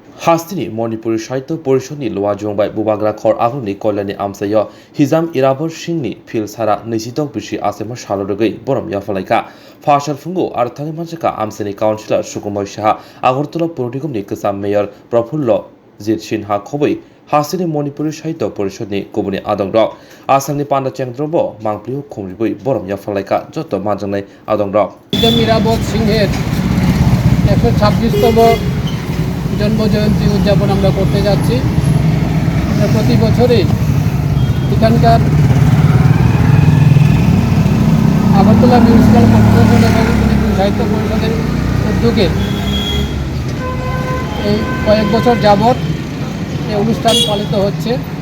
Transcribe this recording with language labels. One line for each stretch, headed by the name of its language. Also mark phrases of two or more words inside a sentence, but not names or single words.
Kok Borok: Hasteni Manipuri Saito Porishoni Loa Jongbai Bubagra Khor Agni Kolani Amsayo Hijam Irabor Shingni Phil Sara Nisitok Bishi Achaima Shalorogei Borom Palailaikha Fashal Fungo Arthani Manjaka Amseni Councillor Sukumar Shaha Agortola Politicum Nikasam Mayor Prafullo Jit Shinha Khoboi Hasteni Manipuri Saito Porishoni Kubuni Adongrok Asangni Panda Chengdrobo Mangpliu Khumribui Borom Palailaikha Joto Majanai Adongrok
Bangla: Hijamni Irabor Singher 126তম জন্মজয়ন্তী উদযাপন আমরা করতে যাচ্ছি। প্রতি বছরই এখানকার আগরতলা মিউনিসিপ্যাল কর্পোরেশন এবং মণিপুর সাহিত্য পরিষদের উদ্যোগে এই কয়েক বছর যাবৎ এই অনুষ্ঠান পালিত হচ্ছে।